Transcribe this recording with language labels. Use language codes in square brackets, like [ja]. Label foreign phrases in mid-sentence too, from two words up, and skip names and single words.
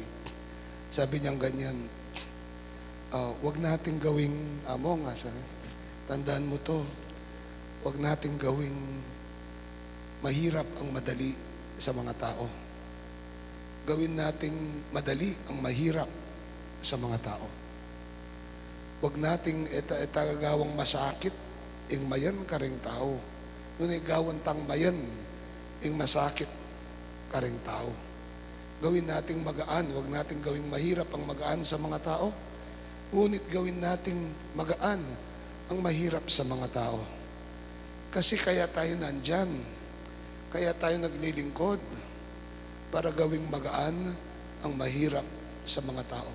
[tl] Sabi niyang ganyan, wag nating gawing, tandaan mo to, wag nating gawing mahirap ang madali sa mga tao. Gawin nating madali ang mahirap sa mga tao. Wag nating [pam] etagawang masakit ing mayan karing tao. Ngunit gawan tang mayan ing masakit karing tao. [tl] Gawin nating magaan, wag nating gawing mahirap ang magaan sa mga tao. Ngunit gawin nating magaan ang mahirap sa mga tao. Kasi kaya tayo nandyan, kaya tayo naglilingkod para gawing magaan ang mahirap sa mga tao.